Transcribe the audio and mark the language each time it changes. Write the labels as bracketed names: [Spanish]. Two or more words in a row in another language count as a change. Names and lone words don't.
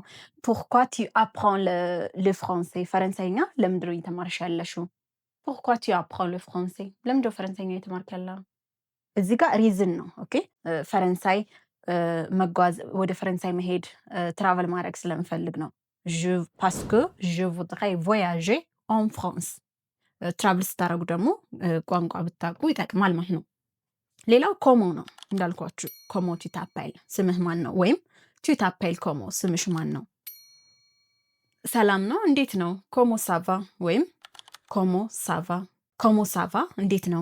[French] Pourquoi tu apprends le français [Amharic] ፈረንሳይኛ ለምንድነው እየተማርሽ ያለሽው? [French] Pourquoi tu apprends le français [Amharic] ለምንድነው ፈረንሳይኛ እየተማርክ ያለኸው? እዚህ ጋር ሪዝን ነው። ኦኬ ፈረንሳይ መጓዝ ወደ ፈረንሳይ መሄድ ትራቨል ማድረግ ስለምፈልግ ነው። [French] Parce que je voudrais voyager en France [Amharic] ትራቭል ስታደርጉ ደግሞ ቋንቋ ብታውቁ ይጠቅማል ማለት ነው። ሌላው ኮሞ ነው እንዳልኳችሁ። [French] Comment tu t'appelles [Amharic] ስምህ ማን ነው? ወይም [French] Tu t'appelles comment [Amharic] ስምሽ ማን ነው? ሰላም ነው እንዴት ነው? [French] Comment ça va ወይም Comment ça va። Comment ça va [Amharic] እንዴት ነው?